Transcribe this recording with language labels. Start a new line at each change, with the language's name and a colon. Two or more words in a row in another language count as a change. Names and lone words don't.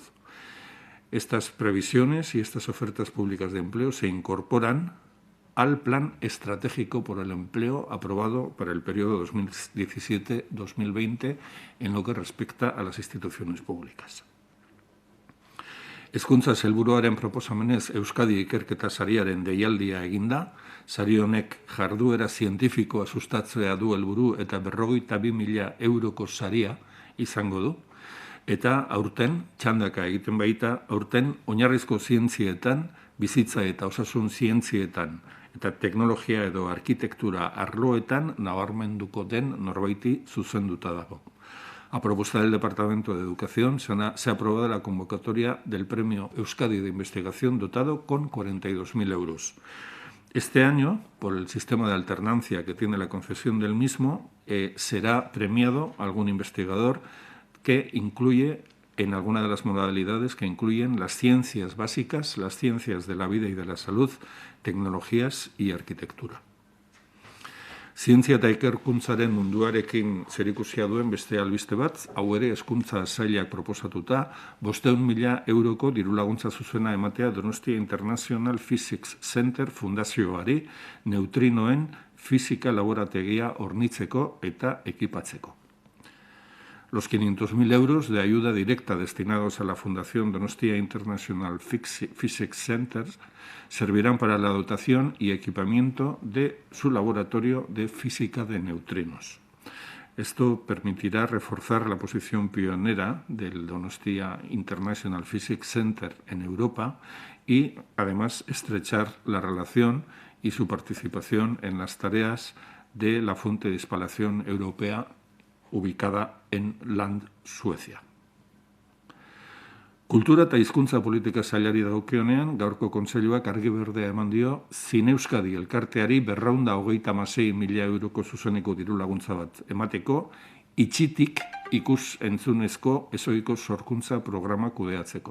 Spanish: Estas previsiones y estas ofertas públicas de empleo se incorporan al Plan Estratégico por el Empleo aprobado para el periodo 2017-2020 en lo que respecta a las instituciones públicas.
Basque: Hezkuntza Sailburuaren proposamenez Euskadi Ikerketa Sariaren deialdia eginda, sari honek jarduera zientifikoa sustatzea du helburu eta 52.000 euroko saria izango du, eta aurten, txandaka egiten baita, aurten oinarrizko zientzietan, bizitza eta osasun zientzietan, eta teknologia edo arkitektura arloetan nabarmenduko den norbaiti zuzenduta dago.
Spanish: A propuesta del Departamento de Educación se ha aprobado la convocatoria del Premio Euskadi de Investigación dotado con 42.000 euros. Este año, por el sistema de alternancia que tiene la concesión del mismo, será premiado algún investigador que incluye en alguna de las modalidades que incluyen las ciencias básicas, las ciencias de la vida y de la salud, tecnologías y arquitectura.
Basque: Zientzia eta ikerkuntzaren munduarekin zerikusia duen beste albiste bat, hau ere hezkuntza sailak proposatuta, 500.000 euroko dirulaguntza zuzena ematea Donostia International Physics Center fundazioari neutrinoen fisika laborategia hornitzeko eta ekipatzeko.
Spanish: Los 500.000 euros de ayuda directa destinados a la Fundación Donostia International Physics Center servirán para la dotación y equipamiento de su laboratorio de física de neutrinos. Esto permitirá reforzar la posición pionera del Donostia International Physics Center en Europa y, además, estrechar la relación y su participación en las tareas de la fuente de espalación europea ubicada en Land, Suecia.
Basque: Kultura eta hizkuntza politika sailari dagokionean, gaurko kontseiluak argi berdea eman dio Zineuskadi elkarteari 236.000 euroko zuzeneko dirulaguntza bat emateko, itxitik ikus-entzunezko ezohiko sorkuntza programa kudeatzeko.